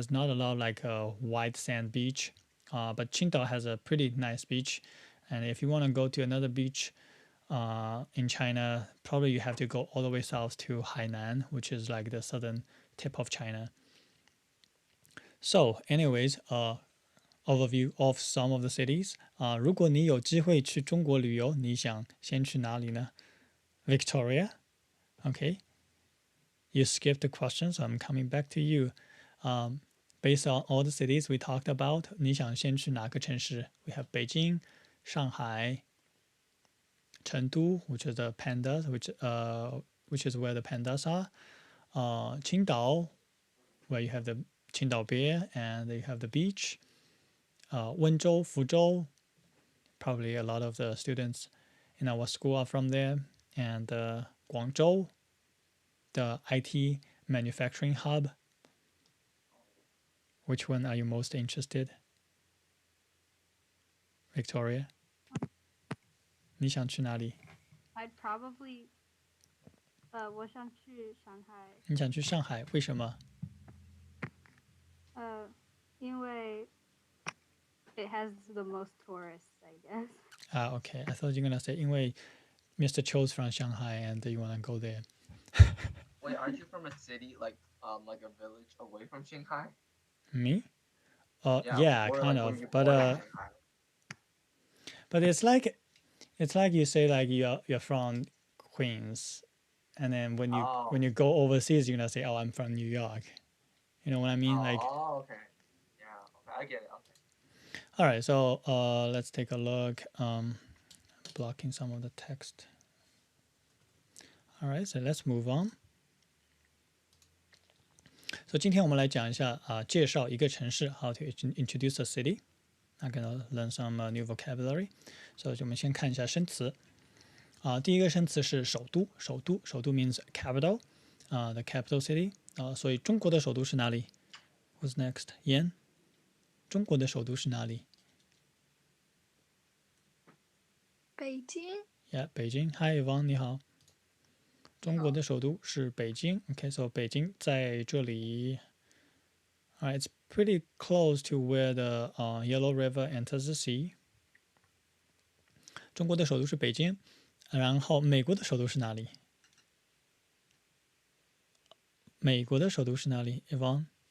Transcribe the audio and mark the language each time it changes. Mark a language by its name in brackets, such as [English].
[English] There's not a lot of like a white sand beach, but Qingdao has a pretty nice beach. And if you want to go to another beach in China, probably you have to go all the way south to Hainan, which is like the southern tip of China. So, anyways, overview of some of the cities. [Chinese] 如果你有机会去中国旅游，你想先去哪里呢？ [English] Victoria. Okay. You skipped the question, so I'm coming back to you. Based on all the cities we talked about, [Chinese] 你想先去哪个城市? [English] We have Beijing, Shanghai, Chengdu, which is the pandas, which is where the pandas are. Qingdao, where you have the Qingdao beer and you have the beach. Wenzhou, Fuzhou, probably a lot of the students in our school are from there. And Guangzhou, the IT manufacturing hub. Which one are you most interested? [Chinese] Victoria? 你想去哪里？ [English] I'd probably [Chinese] 我想去上海。你想去上海？为什么？因为 [English] it has the most tourists, I guess. Okay. I thought you were gonna say [Chinese] 因为 [English] Mr. Cho's from Shanghai and you wanna go there. Wait, aren't you from a city like a village away from Shanghai? Me? Yeah, or kind like were of. you born in Shanghai? But it's like you say like you're from Queens, and then when you go overseas, you're gonna say, "Oh, I'm from New York." You know what I mean? Like, Okay. Yeah, okay, I get it. Okay. all right. So let's take a look. Blocking some of the text. All right. So let's move on. So [Chinese] 今天我们来讲一下介绍一个城市 [English] how to introduce a city. I'm gonna learn some new vocabulary. So [Chinese] 我们先看一下生词。第一个生词是首都，首都 [English] means capital. The capital city. [Chinese] 所以中国的首都是哪里 ？ [English] Who's next? [Chinese] 燕。中国的首都是哪里？北京。 [English] Yeah, [Chinese] 北京。 [English] Hi, Yvonne， [Chinese] 你好。中国的首都是北京。 [English] Okay, so [Chinese] 北京在这里。 [English] Alright, it's pretty close to where the Yellow River enters the sea. [Chinese] 中国的首都是北京。然后美国的首都是哪里？美国的首都是哪里 ？Yvonne？